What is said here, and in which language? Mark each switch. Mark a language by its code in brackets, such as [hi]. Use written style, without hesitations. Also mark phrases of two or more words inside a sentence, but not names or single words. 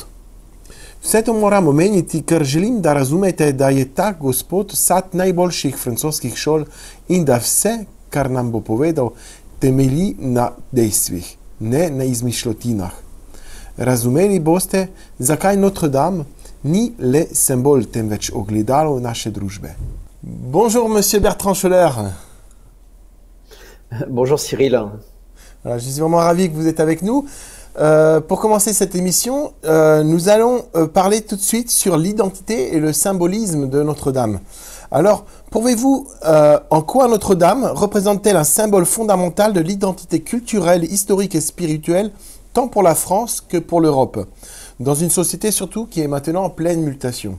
[sl] Vse to moram omeniti, ker želim, da razumete, da je ta gospod sad najboljših francoskih šol in da vse, kar nam bo povedal, temelji na dejstvih, ne na izmišljotinah. Razumeli boste, zakaj Notre Dame ni le symbol, temveč ogledalo naše družbe. [fr] Bonjour, monsieur Bertrand Scholler. Bonjour Cyril. Alors, je suis vraiment ravi que vous êtes avec nous. Pour commencer cette émission, nous allons parler tout de suite sur l'identité et le symbolisme de Notre-Dame. Alors, pouvez-vous, en quoi Notre-Dame représente-t-elle un symbole fondamental de l'identité culturelle, historique et spirituelle, tant pour la France que pour l'Europe, dans une société surtout qui est maintenant en pleine mutation?